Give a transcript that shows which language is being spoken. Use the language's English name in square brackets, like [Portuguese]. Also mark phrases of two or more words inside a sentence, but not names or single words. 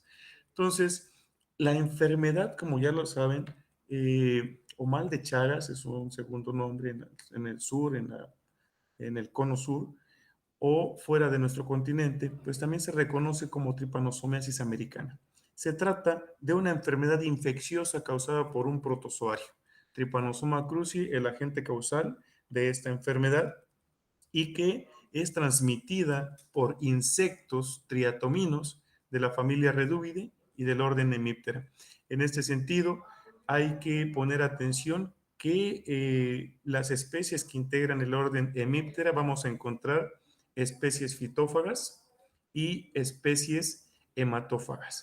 [Spanish] Entonces, la enfermedad, como ya lo saben, o mal de Chagas, es un segundo nombre en el sur, en el cono sur, o fuera de nuestro continente, pues también se reconoce como tripanosomiasis americana. Se trata de una enfermedad infecciosa causada por un protozoario, Trypanosoma cruzi, el agente causal de esta enfermedad, y que es transmitida por insectos triatominos de la familia Reduvidae y del orden Hemiptera. En este sentido, hay que poner atención que las especies que integran el orden Hemiptera vamos a encontrar especies fitófagas y especies hematófagas.